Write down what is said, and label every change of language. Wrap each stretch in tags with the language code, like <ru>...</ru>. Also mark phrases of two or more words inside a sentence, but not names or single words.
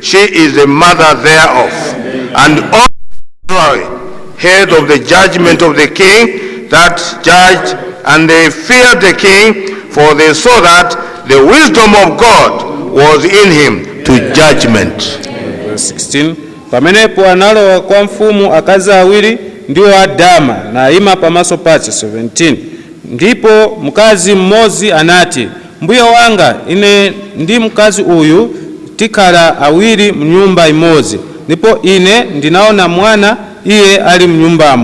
<en>She is the mother thereof. And all heard of the judgment of the king that judged, and they feared the king, for they saw that the wisdom of God was in him to judgment. Verse 16.</en> <ny>Pamenepo analowa kwa mfumu akazi awiri ndiwo adama na ima pamaso pache. 17. Ndipo mkazi mmozi anati, mbuye wanga, ine ndi mkazi uyu tikhala awiri mnyumba imozi, ndipo ine ndinaona mwana iye ali mnyumbamo.</ny>